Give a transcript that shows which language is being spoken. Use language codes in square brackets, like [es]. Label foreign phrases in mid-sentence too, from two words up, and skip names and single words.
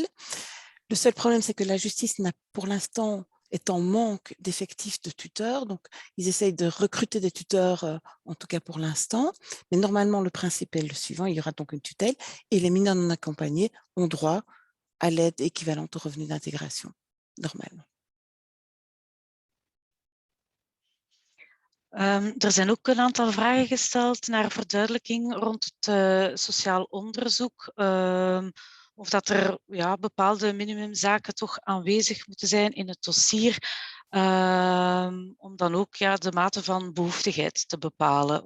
[fr] Le seul problème, c'est que la justice n'a pour l'instant est en manque d'effectifs de tuteurs, donc ils essayent de recruter des tuteurs, en tout cas pour l'instant, mais normalement le principe est le suivant, il y aura donc une tutelle et les mineurs non accompagnés ont droit à l'aide équivalente au revenu d'intégration, normalement. [nl] Er zijn ook een aantal vragen gesteld naar verduidelijking rond het sociaal onderzoek. Of dat er bepaalde minimumzaken toch aanwezig moeten zijn in het dossier, om dan ook de mate van behoeftigheid te bepalen.